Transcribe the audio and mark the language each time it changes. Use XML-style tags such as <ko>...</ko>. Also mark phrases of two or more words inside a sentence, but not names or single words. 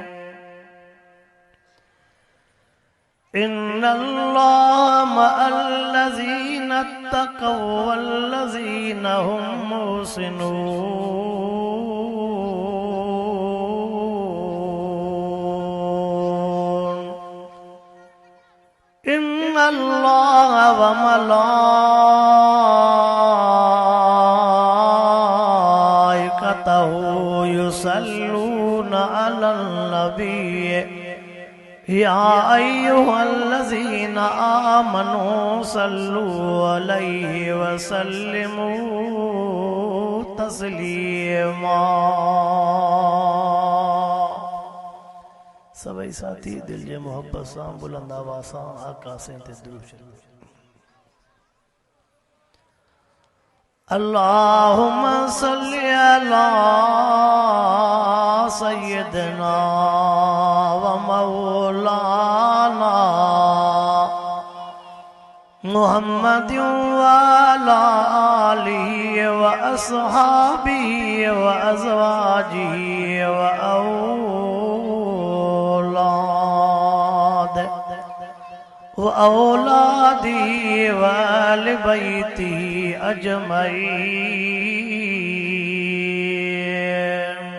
<ar>إن الله مع الذين اتقوا والذين هم محسنون. إن الله وملائكته يصلون على النبي يا أيها الذين آمنوا صلوا عليه وسلموا تسليما.</ar> <sd>सभई साथी दिल जे मोहब्बत सां बुलंद आवाज़ सां आका से ते दुरूद शरीफ।</sd> <ar>اللهم صل على سيدنا ومولانا محمد وعلى آله وأصحابه وأزواجه وأولاده وأهل بيته أجمعين.</ar>